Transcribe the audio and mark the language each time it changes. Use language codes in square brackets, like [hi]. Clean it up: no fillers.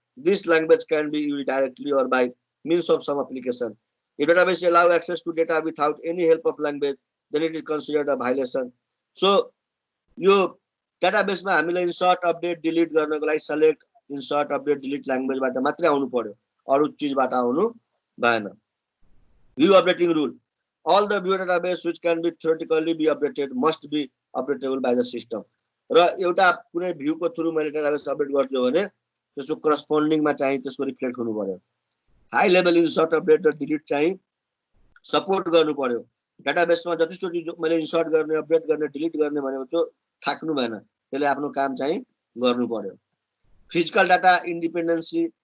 [en] This language can be used directly or by means of some application. If database allow access to data without any help of language, then it is considered a violation. [ne] So, यो database मा हामीले insert, update, delete गर्नको लागि select, insert, update, delete language बाट मात्रै आउनु पर्यो, अरु चीजबाट आउनु भएन। [en] View updating rule. All the view database which can be theoretically be updated must be updatable by the system. [ne] र एउटा कुनै भ्यू को थ्रु मैले डाटाबेस अपडेट गर्छु भने त्यसको करस्पोन्डिङ मा चाहिँ त्यसको रिफ्लेक्ट हुनु पर्यो। हाई लेभल इन्सर्ट अपडेट र डिलिट चाहिँ सपोर्ट गर्नु पर्यो। डाटाबेसमा जतिचोटि मैले इन्सर्ट गर्ने अपडेट गर्ने डिलिट गर्ने भनेको त्यो थाक्नु भएन, त्यसले आफ्नो काम चाहिँ गर्नु पर्यो। Physical data independency